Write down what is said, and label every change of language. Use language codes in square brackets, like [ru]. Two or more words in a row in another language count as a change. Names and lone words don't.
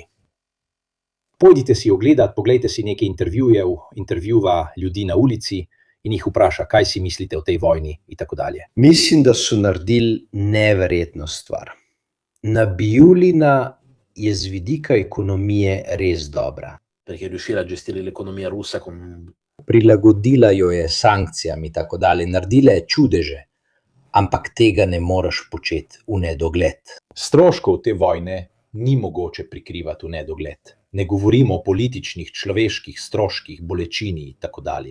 [sl] Pojdite si ogledat, poglejte si nekaj intervjuva ljudi na ulici in jih vpraša, kaj si mislite o tej vojni in tako dalje. Mislim, da so naredili neverjetno stvar. Nabijulina je z vidika ekonomije res dobra. [it] Perché riuscire a gestire l'economia russa con... [sl] Prilagodila jo je sankcijam in tako dalje, naredila je čudeže, ampak tega ne moreš početi v nedogled. Stroškov te vojne ni mogoče prikrivati v nedogled. Ne govorimo o političnih, človeških stroških, bolečini in tako dalje.